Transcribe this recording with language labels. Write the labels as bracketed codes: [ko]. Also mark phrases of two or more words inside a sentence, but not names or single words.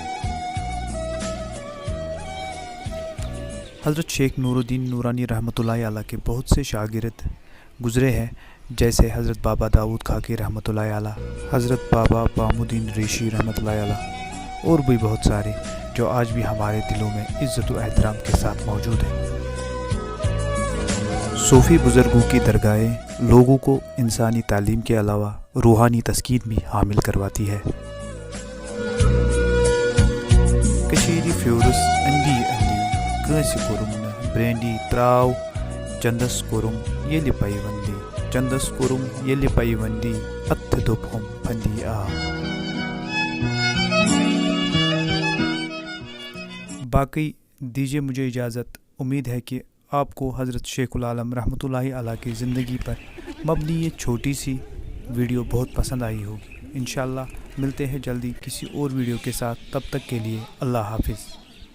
[ur] حضرت شیخ نور الدین نورانی [ar] رحمۃ اللہ علیہ [ur] کے بہت سے شاگرد گزرے ہیں، جیسے حضرت بابا داؤد خاکی [ar] رحمۃ اللہ علیہ، [ur] حضرت بابا بام الدین ریشی [ar] رحمۃ اللہ علیہ، [ur] اور بھی بہت سارے جو آج بھی ہمارے دلوں میں عزت و احترام کے ساتھ موجود ہیں۔ صوفی بزرگوں کی درگاہیں لوگوں کو انسانی تعلیم کے علاوہ روحانی تسکین بھی حامل کرواتی ہے۔ [ks] کشیری فیورس انڈی انڈی کٲنٛسہِ کوٚرُم نہٕ برینڈی تراو چندس کوٚرُم ییٚلہِ پیوندی چندس کوٚرُم ییٚلہِ پیوندی اتھٕ دوٚپہم پھندی آ۔ [ur] باقی دیجیے مجھے اجازت۔ امید ہے کہ آپ کو حضرت شیخ العالم [ar] رحمۃ اللہ علیہ [ur] کی زندگی پر مبنی یہ چھوٹی سی ویڈیو بہت پسند آئی ہوگی۔ انشاءاللہ ملتے ہیں جلدی کسی اور ویڈیو کے ساتھ، تب تک کے لیے اللہ حافظ۔